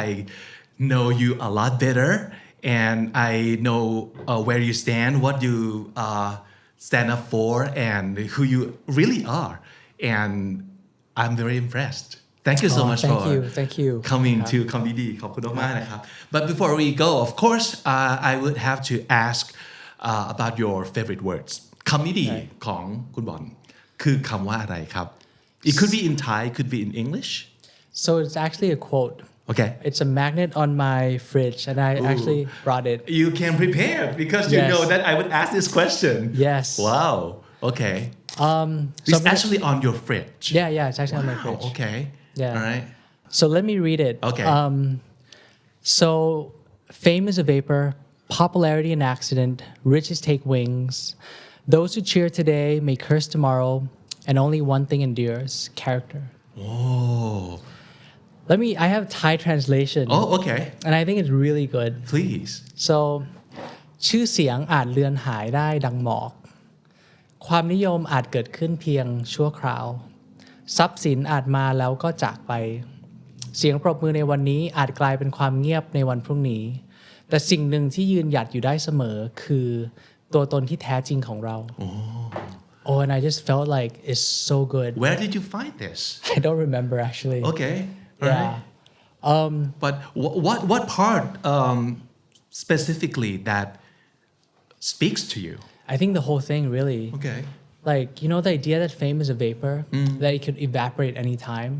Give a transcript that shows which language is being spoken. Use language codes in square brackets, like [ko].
[en] I know you a lot better, and I know where you stand, what you stand up for, and who you really are. And I'm very impressed. Thank you so much thank you. coming to [th] คำดีๆขอบคุณมากๆนะครับ [en] But before we go, of course, I would have to ask about your favorite words. [th] คำดีๆของคุณบอลคือคำว่าอะไรครับ [en] It could be in Thai, could be in English. So it's actually a quote. Okay. It's a magnet on my fridge, and I actually brought it. You can prepare because you Yes. know that I would ask this question. Yes. Wow. Okay. It's actually on your fridge. Yeah, it's actually on my fridge. Okay. Yeah. All right. So let me read it. Okay. So fame is a vapor, popularity an accident, riches take wings. Those who cheer today may curse tomorrow, and only one thing endures: character. Oh. I have Thai translation. Oh, okay. And I think it's really good. Please. [th] So ชื่อเสียงอาจเลือนหายได้ดังหมอกความนิยมอาจเกิดขึ้นเพียงชั่วคราวทรัพย์สินอาจมาแล้วก็จากไปเสียงปรบมือในวันนี้อาจกลายเป็นความเงียบในวันพรุ่งนี้แต่สิ่งหนึ่งที่ยืนหยัดอยู่ได้เสมอคือตัวตนที่แท้จริงของเรา [en] Oh, and I just felt like it's so good. Where did you find this? I don't remember actually. Okay. All Yeah. right. But what part specifically that speaks to you? I think the whole thing really. Okay. Like, you know, the idea that fame is a vapor, that it could evaporate anytime.